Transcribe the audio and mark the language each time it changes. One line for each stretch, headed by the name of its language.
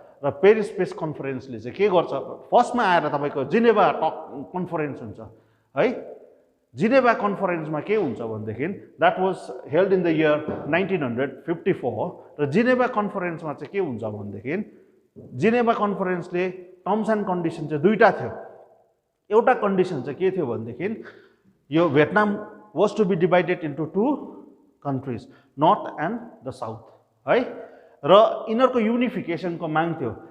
Nepali: र Paris piece कन्फरेन्सले चाहिँ के गर्छ, फर्स्टमा आएर तपाईँको जिनेभा कन्फरेन्स हुन्छ है। जिनेभा कन्फरेन्समा के हुन्छ भनेदेखि
English: That was held in the year 1954।
Nepali: र जिनेभा कन्फरेन्समा चाहिँ के हुन्छ भनेदेखि जिनेभा कन्फरेन्सले टर्म्स एन्ड कन्डिसन चाहिँ दुईटा थियो। एउटा कन्डिसन चाहिँ के थियो भनेदेखि
English: यो Vietnam was to be divided into two countries, north and the south
Nepali: है। र यिनीहरूको युनिफिकेसनको माग थियो।